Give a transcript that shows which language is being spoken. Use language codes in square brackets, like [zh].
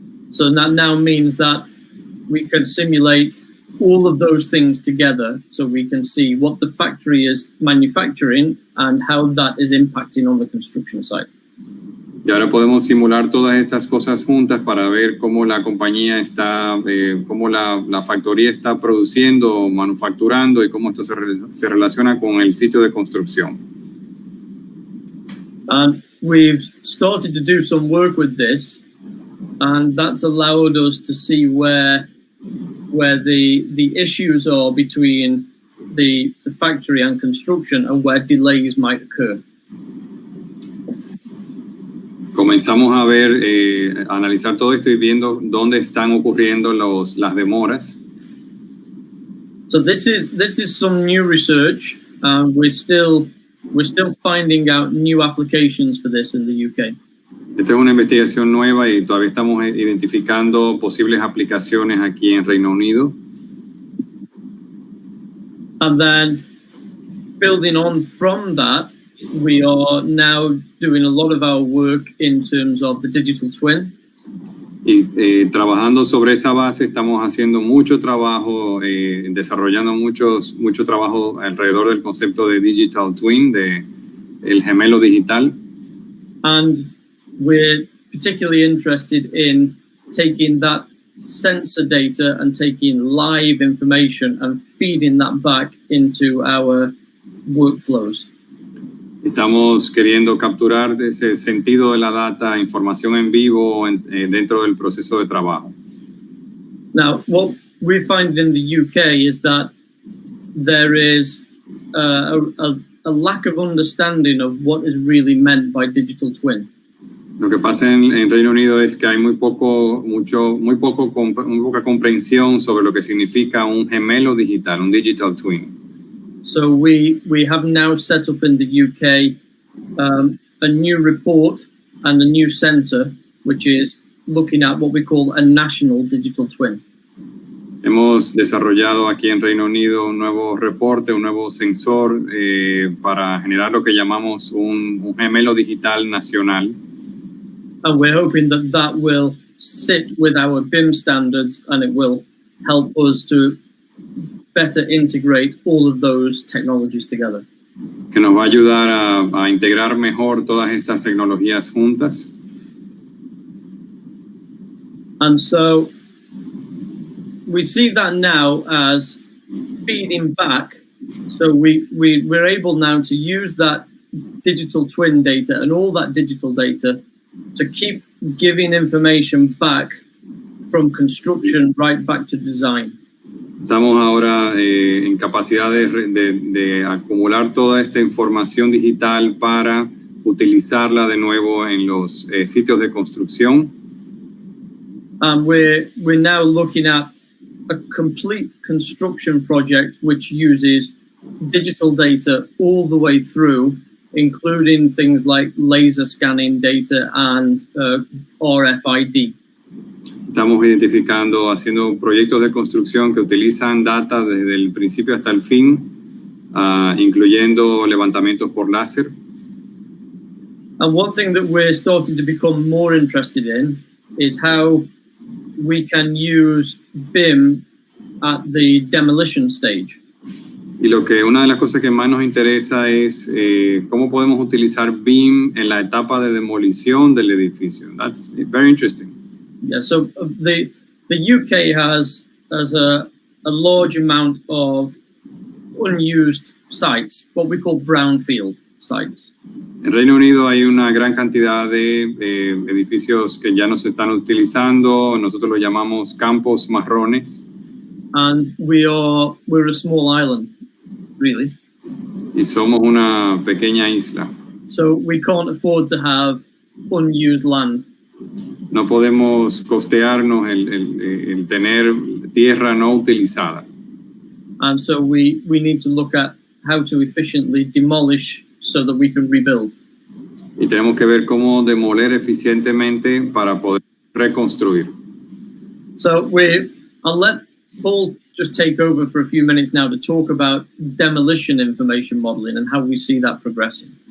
[en] So that now means that we can simulate all of those things together, so we can see what the factory is manufacturing and how that is impacting on the construction site. [es] Y ahora podemos simular todas estas cosas juntas para ver cómo la compañía está, cómo la factoría está produciendo o manufacturando y cómo esto se relaciona con el sitio de construcción. [en] And we've started to do some work with this, and that's allowed us to see where the issues are between the factory and construction and where delays might occur. [es] Comenzamos a ver, a analizar todo esto y viendo dónde están ocurriendo las demoras. [en] So this is some new research. We're still finding out new applications for this in the UK. [es] Esta es una investigación nueva y todavía estamos identificando posibles aplicaciones aquí en Reino Unido. [en] And then building on from that, we are now doing a lot of our work in terms of the digital twin. [es] Y trabajando sobre esa base estamos haciendo mucho trabajo, desarrollando mucho trabajo alrededor del concepto de digital twin, de el gemelo digital. [en] And we're particularly interested in taking that sensor data and taking live information and feeding that back into our workflows. [es] Estamos queriendo capturar ese sentido de la data, información en vivo dentro del proceso de trabajo. [en] Now, what we find in the UK is that there is a lack of understanding of what is really meant by digital twin. [es] Lo que pasa en Reino Unido es que hay muy poca comprensión sobre lo que significa un gemelo digital, un digital twin. [en] So we have now set up in the UK a new report and a new centre, which is looking at what we call a national digital twin. [es] Hemos desarrollado aquí en Reino Unido un nuevo reporte, un nuevo sensor para generar lo que llamamos un gemelo digital nacional. [en] And we're hoping that that will sit with our BIM standards and it will help us to better integrate all of those technologies together. [es] Que nos va a ayudar a integrar mejor todas estas tecnologías juntas. [en] And so we see that now as feeding back. So we're able now to use that digital twin data and all that digital data to keep giving information back from construction right back to design. [es] Estamos ahora en capacidad de acumular toda esta información digital para utilizarla de nuevo en los sitios de construcción. [en] And we're now looking at a complete construction project which uses digital data all the way through, including things like laser scanning data and RFID. [es] Estamos identificando, haciendo proyectos de construcción que utilizan data desde el principio hasta el fin, incluyendo levantamientos por láser. [en] And one thing that we're starting to become more interested in is how we can use BIM at the demolition stage. [es] Y una de las cosas que más nos interesa es cómo podemos utilizar BIM en la etapa de demolición del edificio. [en] That's very interesting. Yeah, so the UK has a large amount of unused sites, what we call brownfield sites. [es] En Reino Unido hay una gran cantidad de edificios que ya no se están utilizando. Nosotros lo llamamos campos marrones. [en] And we're a small island, really. [es] Y somos una pequeña isla. [en] So we can't afford to have unused land. [es] No podemos costearnos el tener tierra no utilizada. [en] And so we need to look at how to efficiently demolish so that we can rebuild. [es] Y tenemos que ver cómo demoler eficientemente para poder reconstruir. [en] So I'll let Paul just take over for a few minutes now to talk about demolition information modeling and how we see that progressing.